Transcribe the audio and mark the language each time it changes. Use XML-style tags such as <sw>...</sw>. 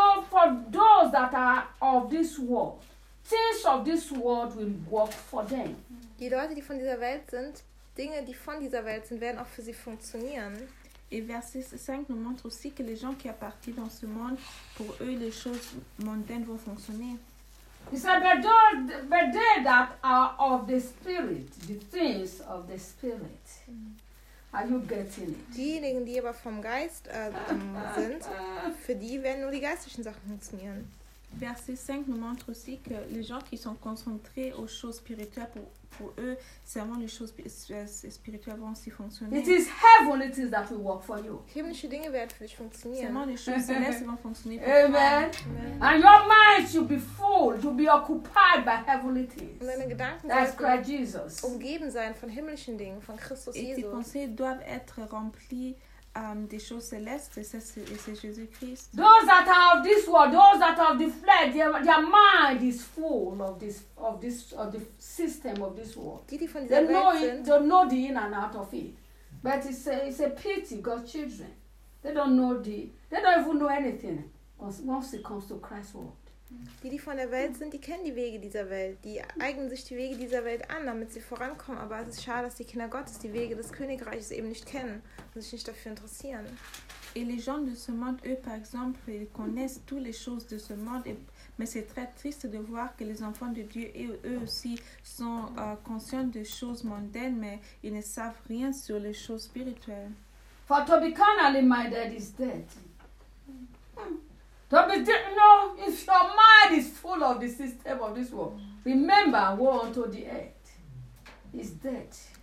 <en>For those that are of this world, things of this world will work for them.</en> <de>Die Leute, die von dieser Welt sind, Dinge, die von dieser Welt sind, werden auch für sie funktionieren.</de> <fr>Et verset 5 nous montre aussi que les gens qui appartiennent dans ce monde, pour eux, les choses mondaines vont fonctionner.</fr> <en>He said, but they that are of the spirit, the things of the spirit. Are you getting it?</en> <de>Diejenigen, die aber vom Geist sind, für die werden nur die geistlichen Sachen funktionieren.</de> <fr>Verset 5 nous montre aussi que les gens qui sont concentrés aux choses spirituelles, pour eux, seulement les choses spirituelles vont aussi fonctionner.</fr> <en>It is heaven it is that will work for you.</en> <de>Himmlische Dinge werden für dich fonctionner.</de> <fr>Seulement les choses célestes vont fonctionner pour toi. Amen.</fr> <en>And your mind should be full, to be occupied by heavenly things.</en> <de>Und deine Gedanken sollen umgeben sein von himmlischen Dingen, von Christus Jesus.</de> <fr>Et tes pensées doivent être remplies des choses célestes, et c'est Jésus-Christ.</fr> <en>Those that are of this world, those that are of the flesh, their mind is full of the system of this world. They know the in and out of it. But it's a pity, God's children. They don't even know anything once it comes to Christ's word.</en> <de>Die von der Welt sind, die kennen die Wege dieser Welt. Die eignen sich die Wege dieser Welt an, damit sie vorankommen. Aber es ist schade, dass die Kinder Gottes die Wege des Königreiches eben nicht kennen und sich nicht dafür interessieren.</de> <fr>Et les gens de ce monde, eux, par exemple, ils connaissent toutes les choses de ce monde. Mais c'est très triste de voir que les enfants de Dieu, eux aussi, sont conscients des choses mondaines, mais ils ne savent rien sur les choses spirituelles.</fr> <en>For to be carnally minded is dead. No, if your mind is full of the system of this world, remember, woe unto the earth is dead.</en>